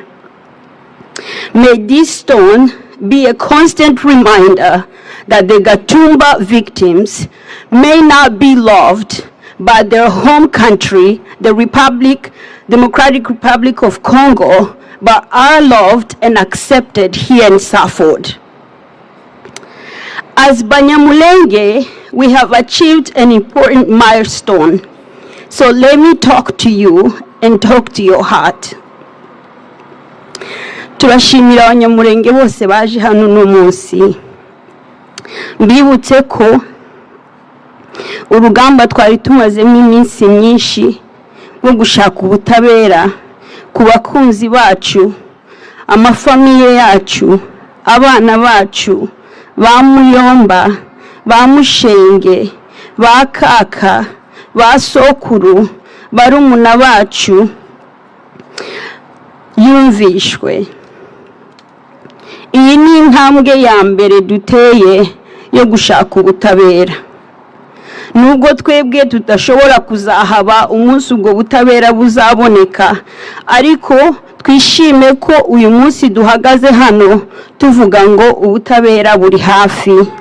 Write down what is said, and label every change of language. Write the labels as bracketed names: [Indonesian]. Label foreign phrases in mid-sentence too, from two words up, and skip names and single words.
[English] May this stone be a constant reminder that the Gatumba victims may not be loved by their home country, the Democratic Republic of Congo, but are loved and accepted here in Suffolk. As Banyamulenge, we have achieved an important milestone. So let me talk to you and talk to your heart. [Kinyarwanda] turashimira abanyamurenge bose baje hano uno munsi mbibutse ko urugamba twari tumazemo iminsi myinshi rwo gushaka ubutabera ku bakunzi bacu amafamiye yacu abana bacu ba Muyomba ba Mushenge ba Kaka ba Sokuru barumuna bacu yumvishwe. Iyi ni intambwe ya mbere duteye yo gushaka ubutabera. Nubwo twebwe tudashobora kuzahaba umunsi ubwo butabera buzaboneka, ariko twishime ko uyu munsi duhagaze hano tuvuga ngo ubutabera buri hafi.